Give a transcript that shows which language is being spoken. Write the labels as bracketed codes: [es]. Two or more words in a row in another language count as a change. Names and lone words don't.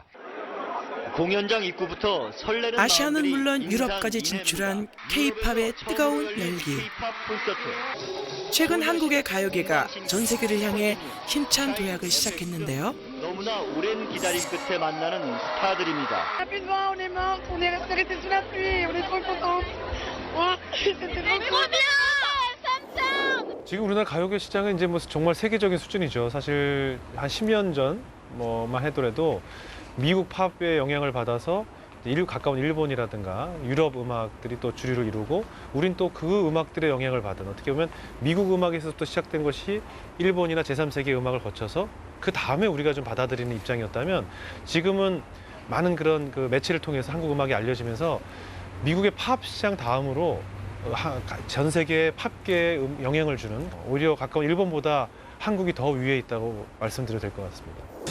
[ko] 공연장 입구부터 설레는 아시아는 마음들이 물론 인산 유럽까지 이내입니다. 진출한 K-팝의 뜨거운 열기. K-팝 콘서트. 최근 한국의 가요계가 전 세계를 향해 힘찬 도약을 시작했는데요. 너무나 오랜 기다림 끝에 만나는 스타들입니다. [fr] Rapidement, on est morte, on est resté sous la pluie, on est trop contents. Oh, c'était trop bien! [ko] 지금 우리나라 가요계 시장은 이제 뭐 정말 세계적인 수준이죠. 사실 한 10년 전 뭐만 해더라도 미국 팝의 영향을 받아서 가까운 일본이라든가 유럽 음악들이 또 주류를 이루고 우린 또 그 음악들의 영향을 받은 어떻게 보면 미국 음악에서부터 시작된 것이 일본이나 제3세계 음악을 거쳐서 그 다음에 우리가 좀 받아들이는 입장이었다면 지금은 많은 그런 그 매체를 통해서 한국 음악이 알려지면서 미국의 팝 시장 다음으로 전 세계 팝계에 영향을 주는 오히려 가까운 일본보다 한국이 더 위에 있다고 말씀드려도 될 것 같습니다.